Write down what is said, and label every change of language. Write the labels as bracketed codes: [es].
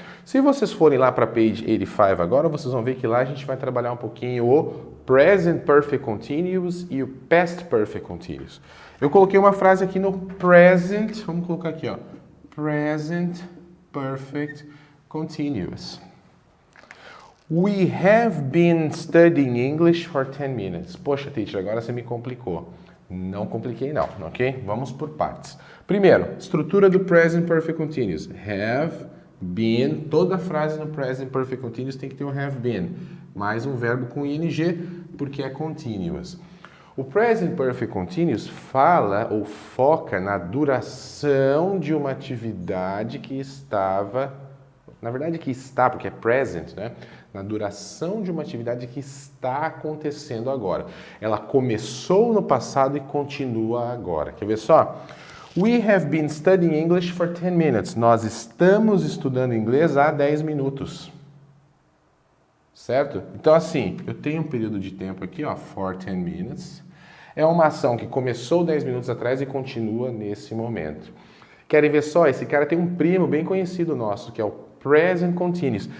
[pt] Se vocês forem lá para page 85 agora, vocês vão ver que lá a gente vai trabalhar um pouquinho o present perfect continuous e o past perfect continuous. Eu coloquei uma frase aqui no present, vamos colocar aqui, ó, present perfect continuous. [en] We have been studying English for 10 minutes. [pt] Poxa, teacher, agora você me complicou. Não compliquei não, ok? Vamos por partes. Primeiro, estrutura do present perfect continuous. Have been, toda frase no present perfect continuous tem que ter o have been, mais um verbo com ing, porque é continuous. O Present Perfect Continuous fala ou foca na duração de uma atividade que estava, na verdade que está, porque é present, né? Na duração de uma atividade que está acontecendo agora. Ela começou no passado e continua agora. Quer ver só? [en] We have been studying English for 10 minutes. [pt] Nós estamos estudando inglês há 10 minutos. Certo? Então, assim, eu tenho um período de tempo aqui, ó, for 10 minutes. É uma ação que começou 10 minutos atrás e continua nesse momento. Querem ver só? Esse cara tem um primo bem conhecido nosso, que é o Present Continuous.